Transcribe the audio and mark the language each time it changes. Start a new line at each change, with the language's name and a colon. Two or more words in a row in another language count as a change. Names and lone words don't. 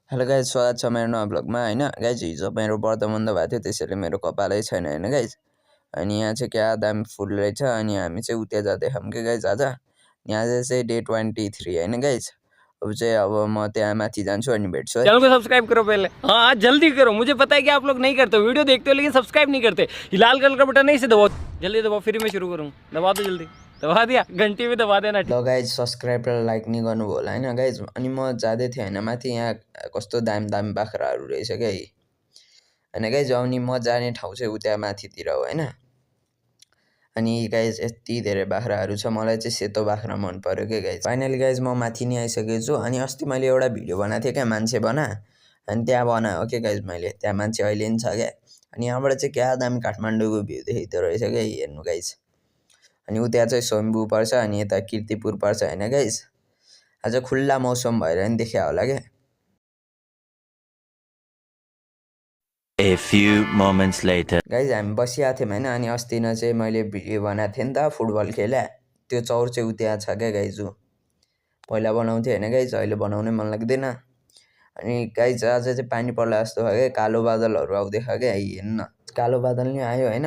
English: hello guys,
Nepali: स्वागत छ मेरो नयाँ ब्लगमा होइन गाइज। हिजो मेरो व्रत बन्द भएको थियो, त्यसैले मेरो कपालै छैन होइन गाइज। अनि यहाँ चाहिँ क्या दामी फुल रहेछ। अनि हामी चाहिँ उता जाँदैछौँ कि गाइज आज। यहाँ चाहिँ डे 23 होइन गाइज। अब म त्यहाँ माथि जान्छु अनि भेट्छु है।
Hindi: चैनल को सब्सक्राइब करो पहले, हाँ जल्दी करो। मुझे पता है कि आप लोग नहीं करते, वीडियो देखते हो लेकिन सब्सक्राइब नहीं करते। लाल कलर का बटन नहीं से दबाओ, जल्दी दबाओ, फिर मैं शुरू करूँ। दबा दो जल्दी, दबा दिया, घंटी भी दबा देना।
Nepali: ल गाइज, सब्सक्राइब र लाइक नि गर्नुभयो होला होइन गाइज। अनि म जाँदै थिएँ होइन माथि, यहाँ कस्तो दामी दामी बाख्राहरू रहेछ क्या होइन गाइज। अनि म जाने ठाउँ चाहिँ उता माथितिर हो होइन। अनि गाइज यति धेरै बाख्राहरू छ, मलाई चाहिँ सेतो बाख्रा मन पऱ्यो क्या गाइज। फाइनली गाइज म माथि नै आइसकेको छु। अनि अस्ति मैले एउटा भिडियो बनाएको थिएँ क्या, मान्छे बना। अनि त्यहाँ बनायो क्या गाइज मैले, त्यहाँ मान्छे अहिले पनि छ क्या। अनि यहाँबाट चाहिँ क्या दामी काठमाडौँको भ्यू देखिँदो रहेछ क्या हेर्नु गाइज। अनि उता चाहिँ स्वयम्भू पर्छ अनि यता कीर्तिपुर पर्छ होइन गाइज। आज खुल्ला मौसम भएर नि देखिया होला क्या।
English: A few moments later.
Nepali: गाइज हामी बसिरहेको थियौँ होइन। अनि अस्ति न चाहिँ मैले भिडियो बनाएको थिएँ नि त फुटबल खेला, त्यो चौर चाहिँ उता छ क्या गाइज। पहिला बनाउँथेँ होइन गाइज, अहिले बनाउनै मन लाग्दैन। अनि गाइज आज चाहिँ पानी पर्ला जस्तो भयो क्या, कालो बादलहरू आउँदैछ क्या हेर्न। कालो बादल नै आयो होइन।